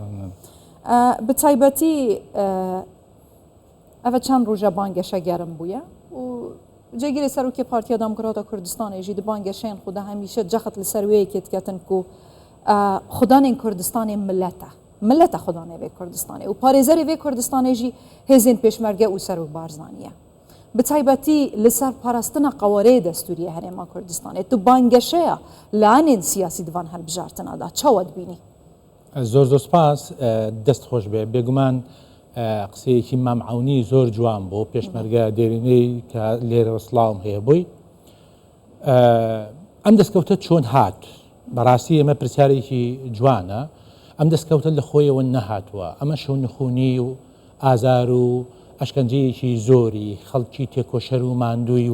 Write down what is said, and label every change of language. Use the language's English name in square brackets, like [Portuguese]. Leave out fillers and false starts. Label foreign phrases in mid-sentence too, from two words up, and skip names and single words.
[Kurdish] Bi taybetî ev çend roja bangeşa gerim bûye û cegirê Serokê Partiya Demokrata Kurdistanê jî di bangeşeyên xwe de hemîşe cexet li ser wê yekê diketin ku xwedanên Kurdistanê millet e. Millet e xwedanê vê Kurdistanê û parêzerê vê Kurdistanê jî hêzên pêşmerge û Serok Barzanî ye. Bi taybetî li ser parastina qewereyê destûrî Herêma Kurdistanê tu bangeşeya lanên siyasî divan helbijartina da çawa dibînî? [Central Kurdish] زۆر سپاس دەست خۆش بێ بێگومان قسەیەکی مامعونی زۆر جوان بۆ پێشمەرگە دێرینەی کە لێرە سڵاوم هەیە بووی ئەم دەستکەوتە چۆن هات بەڕاستی ئێمە پرسیارێکی جوانە ئەم دەستکەوتە لە خۆیەوە نەهاتووە ئەمە شەونخوونی و ئازار و ئەشکەنجەیەکی زۆری خەڵکی تێکۆشەر و ماندووی